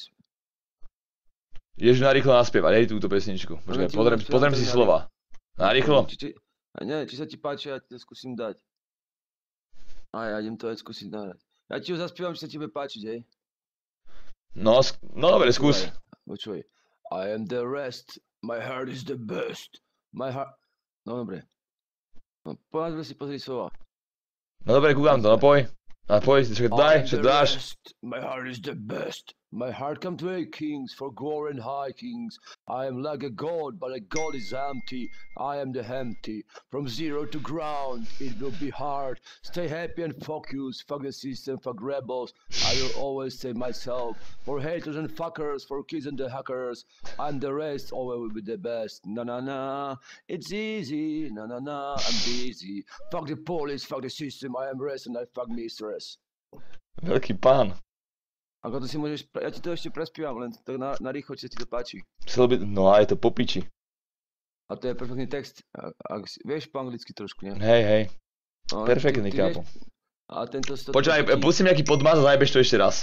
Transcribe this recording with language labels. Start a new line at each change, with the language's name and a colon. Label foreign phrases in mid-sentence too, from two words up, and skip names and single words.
Slovak: Ideš narýchlo naspievať, hej, túto pesničku. Počkaj, pozriem si slova. Narýchlo? Či sa ti páči, ja ti to skúsim dať. A ja idem to aj skúsiť nahrať. Ja ti ho zaspievam, či sa ti bude páčiť, hej? No dobre, skús. Počuj.
English: I am the rest, my heart is the best. My heart...
Slovak: No dobre.
English: No poďme si pozrieť slova. No dobre, kúkam to, no poj. Daj, čo dáš. My heart is the best. My heart comes to kings for glory and high kings. I am like a god, but a god is empty. I am the empty. From zero to ground, it will be hard. Stay happy and focus. Fuck the system, fuck rebels. I will always say myself. For haters and fuckers, for kids and the hackers. I'm the rest, always will be the best. Na. It's easy. Na. I'm busy. Fuck the police, fuck the system. I am rest and I fuck mistress.
Slovak: Veľký pán. Ako to si môžeš, ja ti to ešte prespievam, len tak na rýchlo, či sa ti to páči. No a je to po piči. A to je perfektný text, vieš po anglicky trošku, ne? Hej. No, Perfektný, kápo. A tento... Počkaj, pustím nejaký podmaz a zajebeš to ešte raz.